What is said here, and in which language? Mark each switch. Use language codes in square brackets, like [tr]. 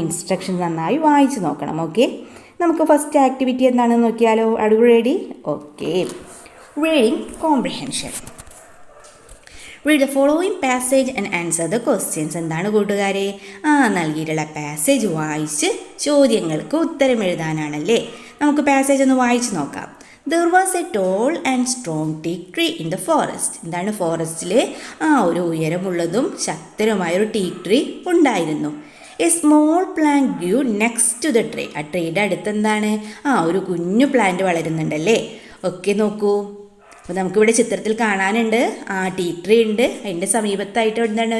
[ml] Instruction നന്നായി വായിച്ച് നോക്കണം. ഓക്കെ, നമുക്ക് ഫസ്റ്റ് ആക്ടിവിറ്റി എന്താണെന്ന് നോക്കിയാലോ. [en] Are you ready? Okay, reading comprehension. Read the following passage and answer the questions. [ml] എന്താണ് കൂട്ടുകാരെ? നൽകിയിട്ടുള്ള പാസേജ് വായിച്ച് ചോദ്യങ്ങൾക്ക് ഉത്തരം എഴുതാനാണല്ലേ. നമുക്ക് പാസേജ് ഒന്ന് വായിച്ച് നോക്കാം. [en] There was a tall and strong teak tree in the forest. [ml] എന്താണ്? ഫോറസ്റ്റിൽ ഒരു ഉയരമുള്ളതും ശക്തരുമായൊരു ടീക്ക് ട്രീ ഉണ്ടായിരുന്നു. [en] A small plant grew next to the tree. [ml] ആ ട്രീയുടെ അടുത്ത് എന്താണ്? ഒരു കുഞ്ഞു പ്ലാന്റ് വളരുന്നുണ്ടല്ലേ. ഓക്കെ, നോക്കൂ. അപ്പോൾ നമുക്കിവിടെ ചിത്രത്തിൽ കാണാനുണ്ട് ടീക്ക് ട്രീ ഉണ്ട്, അതിൻ്റെ സമീപത്തായിട്ട് എന്താണ്?